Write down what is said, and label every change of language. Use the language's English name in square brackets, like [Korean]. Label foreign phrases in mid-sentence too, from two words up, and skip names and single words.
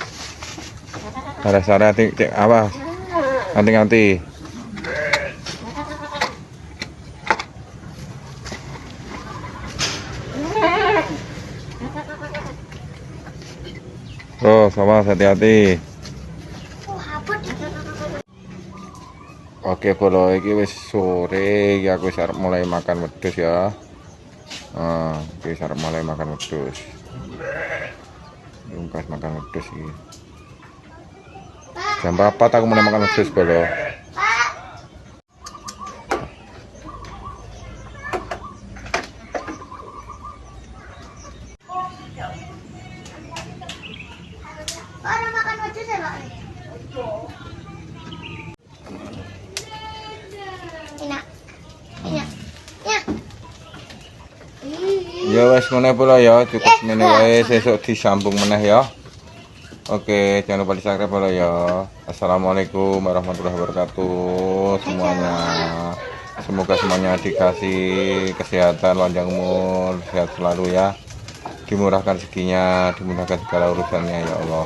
[Javanese] Sare-sare cek awas. Ganti-ganti. [Indonesian] Terus awas hati-hati. [Javanese] Oke bolo iki wis sore iki aku wis arep mulai makan wedhus ya. Iki wis arep mulai makan wedhus. Pas makan wedhus iki. Jam 4 aku mulai makan wedhus bolo. [Indonesian] Orang makan wedhus ya, Pak? Enak. [Javanese] Ya wes meneh pula ya, cukup meneh wae sesuk disambung meneh ya. [Indonesian] Oke, jangan lupa di-subscribe pula ya. [Arabic] السلام عليكم ورحمة الله وبركاته [Indonesian] semuanya. Semoga semuanya dikasih kesehatan, panjang umur, sehat selalu ya. Dimurahkan rezekinya, dimudahkan segala urusannya ya Allah.